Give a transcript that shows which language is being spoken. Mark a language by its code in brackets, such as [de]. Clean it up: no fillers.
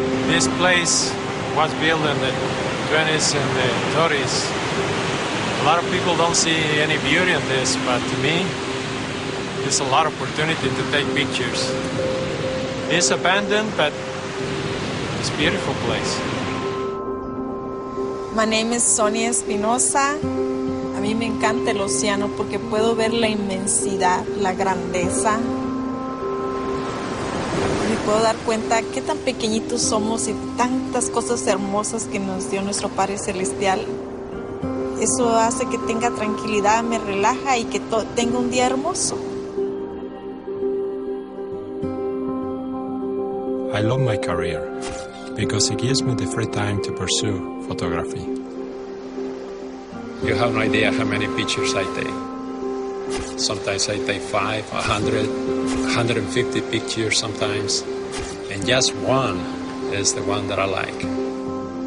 [en] This place was built in the 20s and the 30s. A lot of people don't see any beauty in this, but to me, there's a lot of opportunity to take pictures. It's abandoned, but it's a beautiful place. My name is Sonia Espinosa. [es] A mí me encanta el océano porque puedo ver la inmensidad, la grandeza. Me puedo dar cuenta qué tan pequeñitos somos y tantas cosas hermosas que nos dio nuestro Padre Celestial. Eso hace que tenga tranquilidad, me relaja y que tenga un día hermoso. [en] I love my career because it gives me the free time to pursue photography. You have no idea how many pictures I take. Sometimes I take 5, 100, 150 pictures sometimes, and just one is the one that I like.